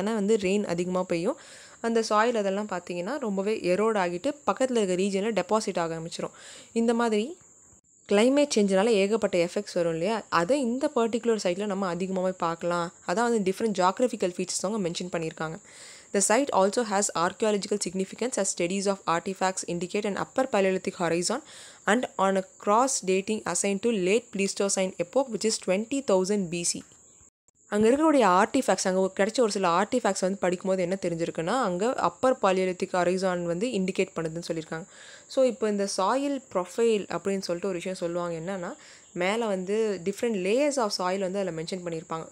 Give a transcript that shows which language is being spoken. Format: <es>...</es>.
<ta>ஏன்னா வந்து ரெயின் அதிகமாக பெய்யும், அந்த சாயில் அதெல்லாம் பார்த்தீங்கன்னா ரொம்பவே எரோட் ஆகிட்டு பக்கத்தில் இருக்க ரீஜனில் டெபாசிட் ஆக ஆரம்பிச்சிடும். இந்த மாதிரி கிளைமேட் சேஞ்சினால ஏகப்பட்ட எஃபெக்ட்ஸ் வரும் இல்லையா, அதை இந்த பர்டிகுலர் சைட்டில் நம்ம அதிகமாகவே பார்க்கலாம். அதான் வந்து டிஃப்ரெண்ட் ஜியாகிரபிக்கல் ஃபீச்சர்ஸ் அவங்க மென்ஷன் பண்ணியிருக்காங்க.</ta> <en>The site also has archaeological significance as studies of artifacts indicate an upper Paleolithic horizon and on a cross dating assigned to late Pleistocene epoch which is 20,000 BC.</en> <ta>அங்கே இருக்கக்கூடிய artefacts, அங்கே கிடைச்ச ஒரு சில artefacts வந்து படிக்கும்போது என்ன தெரிஞ்சிருக்குன்னா அங்கே அப்பர் பாலியோலித்திக் ஹொரைசான் வந்து இண்டிகேட் பண்ணுதுன்னு சொல்லியிருக்காங்க. ஸோ இப்போ இந்த சாயில் ப்ரொஃபைல் அப்படின்னு சொல்லிட்டு ஒரு விஷயம் சொல்லுவாங்க. என்னென்னா மேலே வந்து டிஃப்ரெண்ட் லேயர்ஸ் ஆஃப் சாயில் வந்து அதில் மென்ஷன் பண்ணியிருப்பாங்க.</ta>